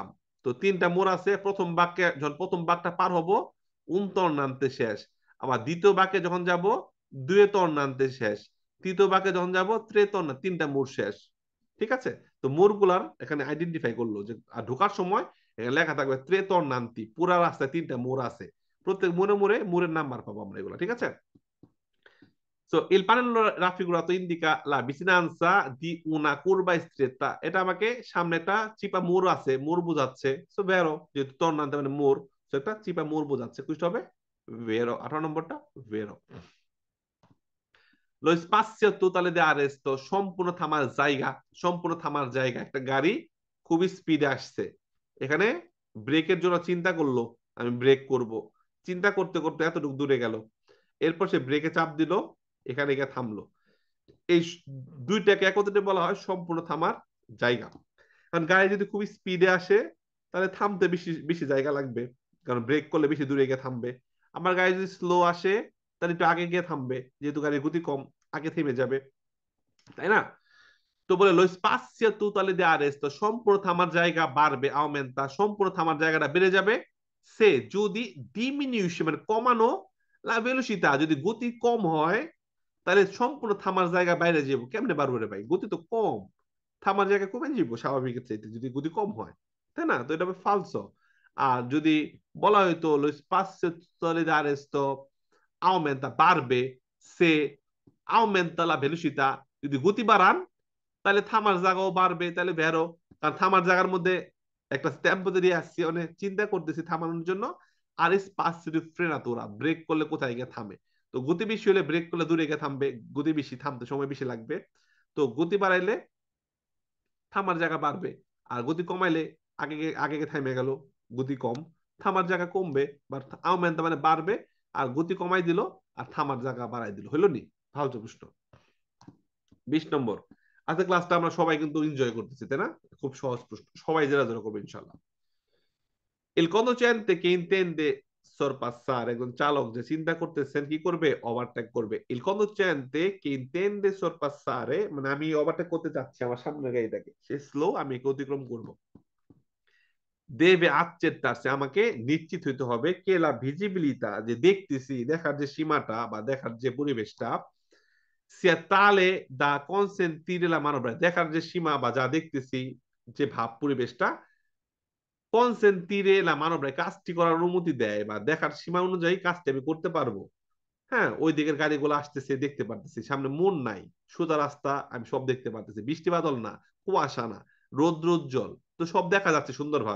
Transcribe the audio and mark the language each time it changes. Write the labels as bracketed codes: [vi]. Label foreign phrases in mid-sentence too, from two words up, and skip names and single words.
[bn] তো তিনটা মোড় আছে, প্রথম বাক্যে যখন প্রথম বাক্যটা পার হবো উনতর নামতে শেষ, আবার দ্বিতীয় বাক্যে যখন যাব দুয়েতর নামতে শেষ, তৃতীয় বাক্যে যখন যাব ত্রেতর না, তিনটা মোড় শেষ। ঠিক আছে? তো মোড় গুলার এখানে আইডেন্টিফাই করলো যে, আর ঢোকার সময় এখানে লেখা থাকবে ত্রেতর নান্তি, পুরা রাস্তায় তিনটা মোড় আছে, প্রত্যেক মোড়ে মোড়ে মোড়ের নাম্বার পাবো আমরা এগুলো। ঠিক আছে? So, [it] il pannello raffigurato indica la vicinanza di una curva stretta. [bn] এটা আমাকে সামনে একটা চিপা মোড় আছে, মোড় বোঝাচ্ছে। সো ভেরো, যেহেতু tornante মানে মোড়, সো একটা চিপা মোড় বোঝাচ্ছে। কুইষ্ট হবে ভেরো। 18 নম্বরটা ভেরো। [it] Lo spazio totale di arresto, [bn] সম্পূর্ণ থামার জায়গা, সম্পূর্ণ থামার জায়গা। একটা গাড়ি খুবই স্পিডে আসছে, এখানে ব্রেকের জন্য চিন্তা করলো আমি ব্রেক করব, চিন্তা করতে করতে এতটুকু দূরে গেল, এরপর সে ব্রেকে চাপ দিল, এখানে গিয়ে থামলো। এই দুইটাকে একত্রে বলা হয় সম্পূর্ণ থামার জায়গা। কারণ গাড়ি যদি খুবই স্পিডে আসে তাহলে থামতে বেশি বেশি জায়গা লাগবে, কারণ ব্রেক করলে বেশি দূরে গিয়ে থামবে। আমার গাড়ি যদি স্লো আসে তাহলে একটু আগে গিয়ে থামবে, যেহেতু গাড়ির গতি কম, আগে থেমে যাবে, তাই না? তো বলে [it] lo spazio totale di arresto, [bn] সম্পূর্ণ থামার জায়গা বাড়বে, aumenta, সম্পূর্ণ থামার জায়গাটা বেড়ে যাবে, সে যদি diminuisce মানে কমানো, [it] la velocità [bn] যদি গতি কম হয়, তাহলে সম্পূর্ণ থামার জায়গা বাইরে যাবো, কেমনে পারবো রে ভাই, গতি তো কম, থামার জায়গা কমে যাবো স্বাভাবিকের চাইতে যদি গতি কম হয়, তাই না? তো এটা হবে ফালসো। আর যদি বলা হয়তো [it] lo spazio totale di arresto aumenta, [bn] বাড়বে, সে [it] aumenta la velocità, [bn] যদি গতি বাড়ান তাহলে থামার জায়গাও বাড়বে, তাহলে বেরো, কারণ থামার জায়গার মধ্যে একটা স্ট্যাম্প দিয়ে আসছি, অনেক চিন্তা করতেছি থামানোর জন্য, আর [it] spazio frenatura, [bn] ব্রেক করলে কোথায় গিয়ে থামে। তো গতি বেশি হলে ব্রেক করলে দূরে গিয়ে থামবে, গতি বেশি থামতে সময় বেশি লাগবে। তো গতি বাড়াইলে থামার জায়গা বাড়বে, আর গতি কমাইলে আগে আগে থামে গেল, গতি কম, থামার জায়গা কমবে, বা আওমেন্ট মানে বাড়বে, আর গতি কমাই দিল আর থামার জায়গা বাড়াই দিল, হইলো নি? ফালতু প্রশ্ন। 20 নম্বর, আজকে ক্লাসটা আমরা সবাই কিন্তু এনজয় করতেছি, তাই না? খুব সহজ প্রশ্ন, সবাই জেরা জেরা করবে ইনশাল্লাহ। [it] Il conducente che intende sorpassare, [bn] একজন চালক যে চিন্তা করতেছেন কি করবে, ওভারটেক করবে। [it] Il conducente che intende sorpassare [bn] মানে আমি ওভারটেক করতে যাচ্ছি আমার সামনের গাড়িটাকে, সে স্লো, আমি একে অতিক্রম করব। [it] deve accertarsi, [bn] আমাকে নিশ্চিত হইতে হবে কে [it] la visibilità, [bn] যে দেখতেছি, দেখার যে সীমাটা বা দেখার যে পরিবেশটা, [it] sia tale da consentire la manovra, [bn] দেখার যে সীমা বা যা দেখতেছি, যে ভাব পরিবেশটা, [it] consentire la manovra [bn] কাজটি করার অনুমতি দেয় বা দেখার সীমা অনুযায়ী কাজটি আমি করতে পারবো। হ্যাঁ, ওই দিকের গাড়িগুলো আসতেছে দেখতে পারতেছি, সামনে মন নাই, সোজা রাস্তা, আমি সব দেখতে পারতেছি, বৃষ্টি বাদল না, কুয়াশা না, রৌদ্র উজ্জ্বল, তো সব দেখা যাচ্ছে সুন্দরভাবে।